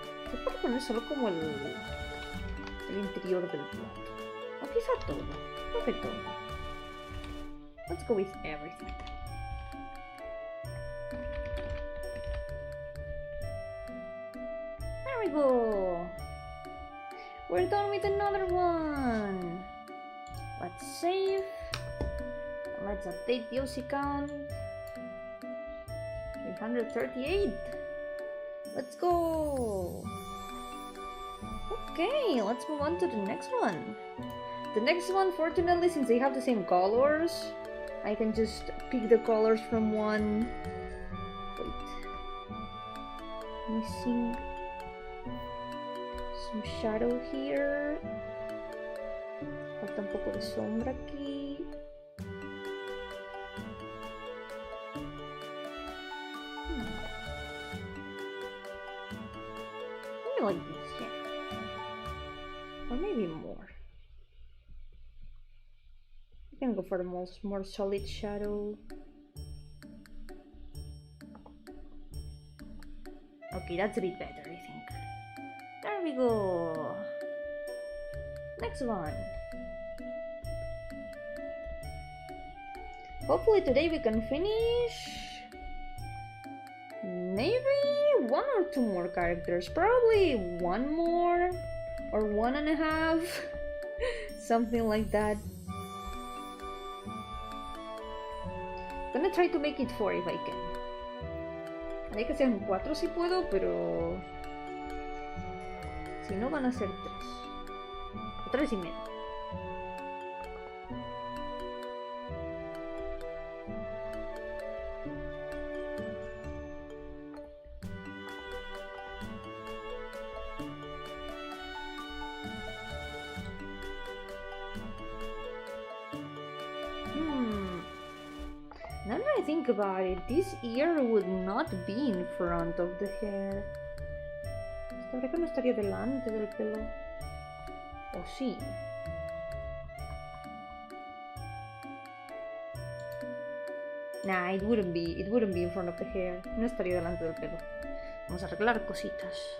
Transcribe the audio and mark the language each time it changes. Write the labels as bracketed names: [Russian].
[Spanish] Se puede poner solo como el interior del plato. O quizá todo. Creo que todo. [English] Let's go with everything. There we go. We're done with another one. Let's save. Let's update the OC count. 338. Let's go. Okay, let's move on to the next one. The next one, fortunately, since they have the same colors, I can just pick the colors from one. Wait. Missing some shadow here. [Spanish] Falta un poco de sombra aquí. [English] I like this, yeah. Or maybe more. I can go for the more solid shadow. Okay, that's a bit better, I think. There we go. Next one. Hopefully today we can finish maybe one or two more characters. Probably one more or 1.5. Something like that. Gonna try to make it 4 if I can. [Spanish] Haré que sean 4 si puedo, pero si no van a ser 3 o 3 y medio. [English] Now that I think about it, this ear would not be in front of the hair. [Spanish] ¿Sabrá que no estaría delante del pelo? ¿O sí? [English] Nah, it wouldn't be in front of the hair. [Spanish] No estaría delante del pelo. Vamos a arreglar cositas.